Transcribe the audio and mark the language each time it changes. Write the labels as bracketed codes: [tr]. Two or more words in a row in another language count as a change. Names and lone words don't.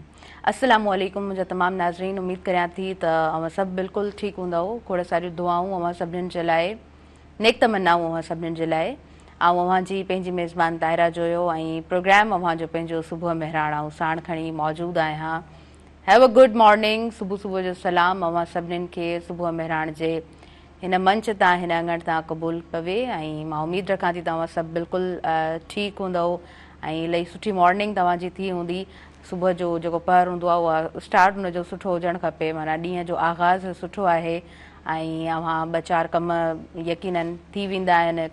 [sd] अस्सलामु अलैकुम मुंहिंजा तमामु नाज़रीन, उमेदु करियां थी त अव्हां सभु बिल्कुलु ठीकु हूंदव। खोड़ सारियूं दुआऊं अव्हां सभिनीनि जे लाइ, नेक तमन्नाऊं अव्हां सभिनीनि जे लाइ। ऐं अव्हां जी पंहिंजी मेज़बान ताहिरा जोयो ऐं प्रोग्राम अव्हां जो पंहिंजो सुबुह महिराण ऐं साण खणी मौजूदु आहियां। [en] Have a good morning, [sd] सुबुह सुबुह जो सलाम अव्हां सभिनीनि खे सुबुह महिराण जे हिन मंच तां, हिन अङण तां क़बूल पवे। ऐं मां उमेदु रखां थी तव्हां सभु बिल्कुलु ठीकु हूंदव ऐं इलाही सुठी मॉर्निंग तव्हांजी थी हूंदी। सुबुह जो जेको पहर हूंदो आहे उहा स्टार्ट हुनजो सुठो हुजणु खपे, माना ॾींहं जो आगाज़ सुठो आहे ऐं अव्हां ॿ चारि कम यकीनन थी वेंदा आहिनि।